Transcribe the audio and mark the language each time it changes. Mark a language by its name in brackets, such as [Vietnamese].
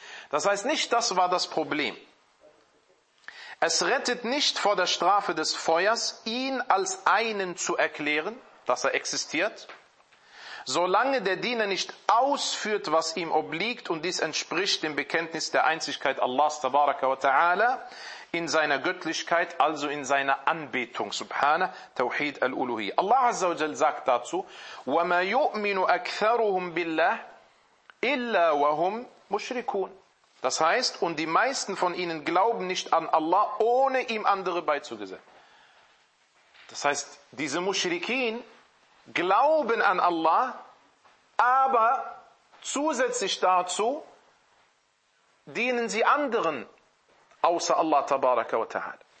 [German] Das heißt nicht, das war das Problem. Es rettet nicht vor der Strafe des Feuers, ihn als einen zu erklären, dass er existiert. Solange der Diener nicht ausführt, was ihm obliegt, und dies entspricht dem Bekenntnis der Einzigkeit Allahs [Arabic] tabaraka wa ta'ala [German] in seiner Göttlichkeit, also in seiner Anbetung. [Arabic] Subhana, Tawhid al-Uluhi. [German] Allah Azza wa Jal sagt dazu, [Arabic] وَمَا يُؤْمِنُ أَكْثَرُهُمْ بِاللَّهِ إِلَّا وَهُمْ مُشْرِكُونَ. [German] Das heißt, und die meisten von ihnen glauben nicht an Allah, ohne ihm andere beizugesellen. Das heißt, diese Mushrikin glauben an Allah, aber zusätzlich dazu dienen sie anderen außer Allah [Arabic] tabaraka wa ta'ala.